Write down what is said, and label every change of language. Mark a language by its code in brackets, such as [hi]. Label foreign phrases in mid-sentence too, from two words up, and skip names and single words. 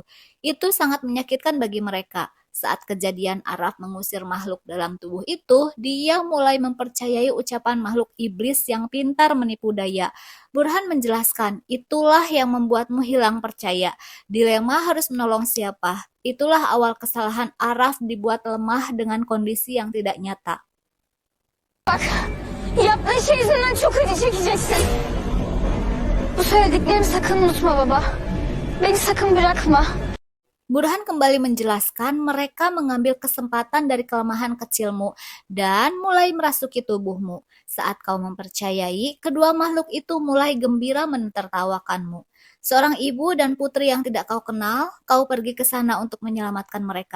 [id] Itu sangat menyakitkan bagi mereka. Saat kejadian Araf mengusir makhluk dalam tubuh itu, dia mulai mempercayai ucapan makhluk iblis yang pintar menipu daya. Burhan menjelaskan, itulah yang membuatmu hilang percaya. Dilema harus menolong siapa. Itulah awal kesalahan Araf dibuat lemah dengan kondisi yang tidak nyata. [tr] Yaptığın şey yüzünden çok acı çekeceksin. Bu söylediklerimi sakın unutma baba. Beni sakın bırakma. [id] Burhan kembali menjelaskan mereka mengambil kesempatan dari kelemahan kecilmu dan mulai merasuki tubuhmu. Saat kau mempercayai, kedua makhluk itu mulai gembira menertawakanmu. Seorang ibu dan putri yang tidak kau kenal, kau pergi ke sana untuk menyelamatkan mereka.